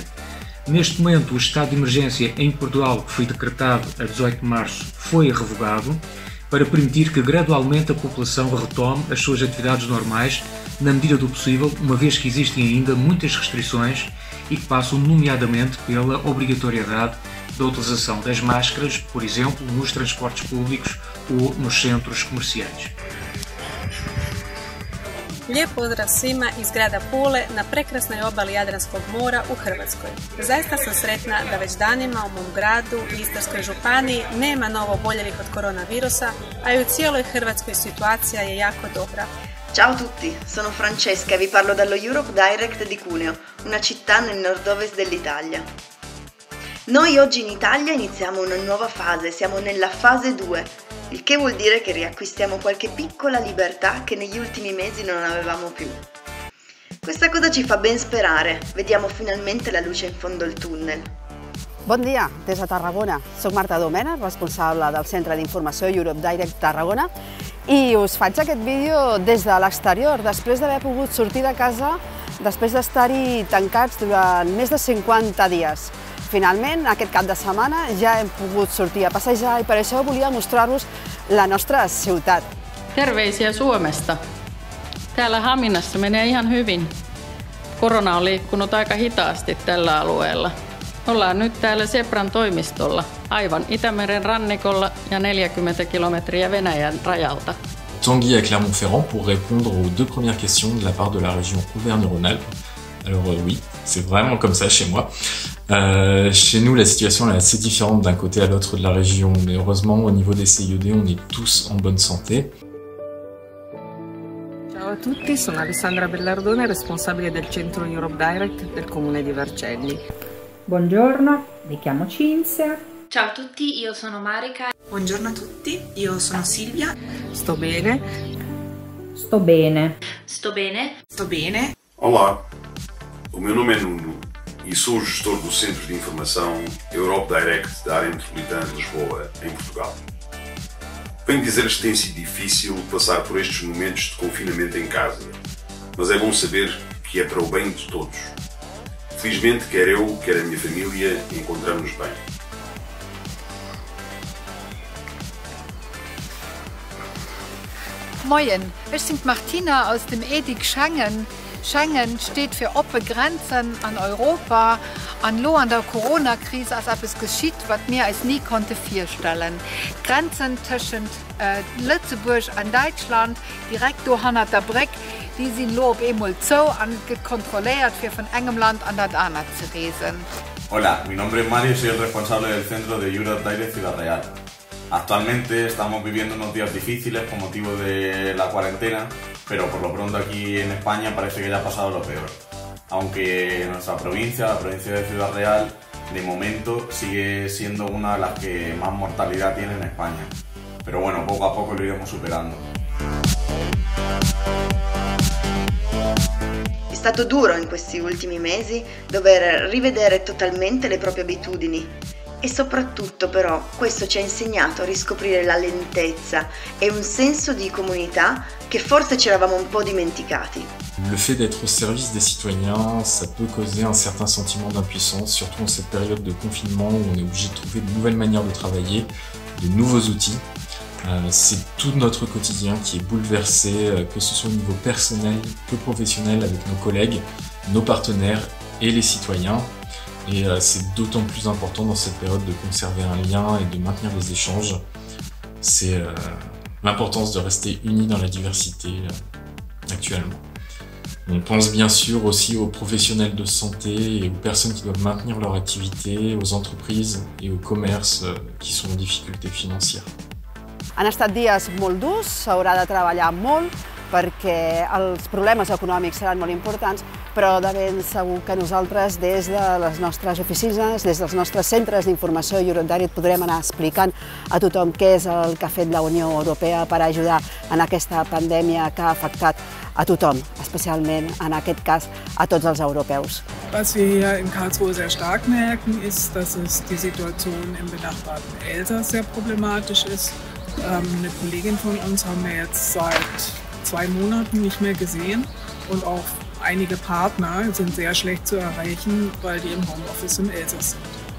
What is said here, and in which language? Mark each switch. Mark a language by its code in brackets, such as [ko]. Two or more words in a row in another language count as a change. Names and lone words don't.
[pt] Neste momento, o estado de emergência em Portugal, que foi decretado a 18 de março, foi revogado para permitir que gradualmente a população retome as suas atividades normais na medida do possível, uma vez que existem ainda muitas restrições e que passam nomeadamente pela obrigatoriedade da utilização das máscaras, por exemplo, nos transportes públicos ou nos centros comerciais. [hr] Lijep pozdrav svima iz grada Pule na prekrasnoj obali Jadranskog mora u Hrvatskoj. Zaista sam sretna da već danima u mom gradu i Istarskoj županiji nema novo oboljelih od koronavirusa, a i u cijeloj Hrvatskoj situacija je jako dobra. [it] Ciao a tutti, sono Francesca e vi parlo dallo Europe Direct di Cuneo, una città nel nord-ovest dell'Italia. Noi oggi in Italia iniziamo una nuova fase, siamo nella fase 2, il che vuol dire che riacquistiamo qualche piccola libertà che negli ultimi mesi non avevamo più. Questa cosa ci fa ben sperare, vediamo finalmente la luce in fondo al tunnel. [ca] Bon dia, des de Tarragona. Soc Marta Domena, responsable del Centre d'Informació Europe Direct Tarragona, i us faig aquest vídeo des de l'exterior, després d'haver pogut sortir de casa, després d'estar-hi tancats durant més de 50 dies. Finalment, aquest cap de setmana ja hem pogut sortir a passejar i per això volia mostrar-vos la nostra ciutat. [fi] Terveisiä Suomesta. Täällä Haminassa menee ihan hyvin. Korona on liikkunut aika hitaasti tällä alueella. Ollaan nyt täällä Sebran toimistolla, aivan Itämeren rannikolla ja 40 kilometriä Venäjän rajalta. [fr] Tanguy à Clermont-Ferrand pour répondre aux deux premières questions de la part de la région Auvergne-Rhône-Alpes. Alors oui, c'est vraiment comme ça chez moi. Chez nous, la situation est assez différente d'un côté à l'autre de la région, mais heureusement, au niveau des CIED, on est tous en bonne santé. [it] Ciao a tutti, sono Alessandra Bellardone, responsabile del centro Europe Direct del comune di Vercelli. Buongiorno, mi chiamo Cinzia. Ciao a tutti, io sono Marica. Buongiorno a tutti, io sono Silvia. Sto bene. Sto bene. Sto bene. Sto bene. [pt] Olá, o meu nome é Nuno e sou o gestor do Centro de Informação Europe Direct da área metropolitana de Lisboa, em Portugal. Venho dizer-lhes que tem sido difícil passar por estes momentos de confinamento em casa, mas é bom saber que é para o bem de todos. Felizmente, quer eu, quer a minha família, encontramos bem. [de] Moin, ich bin Martina aus dem EDIC Schengen. Schengen steht für offene Grenzen an Europa, an lo an der Corona-Krise, als ob es geschieht, was mir als nie konnte vorstellen. Grenzen zwischen Lützeburg und Deutschland, direkt durch der Brücke, die sind lo auf einmal so und kontrolliert, für von einem Land an das andere zu reisen. [es] Hola, mi nombre es Mario y soy el responsable del centro de Europe Direct Ciudad Real. Actualmente estamos viviendo unos días difíciles con motivo de la cuarentena, pero por lo pronto aquí en España parece que ya ha pasado lo peor. Aunque nuestra provincia, la provincia de Ciudad Real, de momento sigue siendo una de las que más mortalidad tiene en España. Pero bueno, poco a poco lo iremos superando. [it] È stato duro in questi ultimi mesi dover rivedere totalmente le proprie abitudini. E soprattutto però questo ci ha insegnato a riscoprire la lentezza e un senso di comunità che forse ci eravamo un po' dimenticati. [fr] Le fait d'être au service des citoyens, ça peut causer un certain sentiment d'impuissance, surtout en cette période de confinement où on est obligé de trouver de nouvelles manières de travailler, de nouveaux outils. C'est tout notre quotidien qui est bouleversé, que ce soit au niveau personnel que professionnel avec nos collègues, nos partenaires et les citoyens. Et c'est d'autant plus important dans cette période de conserver un lien et de maintenir les échanges. C'est l'importance de rester unis dans la diversité actuellement. On pense bien sûr aussi aux professionnels de santé et aux personnes qui doivent maintenir leur activité, aux entreprises et aux commerces qui sont en difficulté financière. [ca] Han estat dies molt durs, s'haurà de treballar molt perquè els problemes econòmics seran molt importants, però de ben segur que nosaltres des de les nostres oficines, des dels nostres centres d'informació Europe Direct podrem anar explicant a tothom què és el que ha fet la Unió Europea per ajudar en aquesta pandèmia que ha afectat a tothom, especialment en aquest cas a tots els europeus. [de] Was wir hier in Karlsruhe sehr stark merken, ist, dass es die Situation im benachbarten Elsass sehr problematisch ist. Eine Kollegin von uns haben wir jetzt seit 2 Monaten nicht mehr gesehen und auch einige Partner sind sehr schlecht zu erreichen, weil die im Homeoffice im Elsass sind.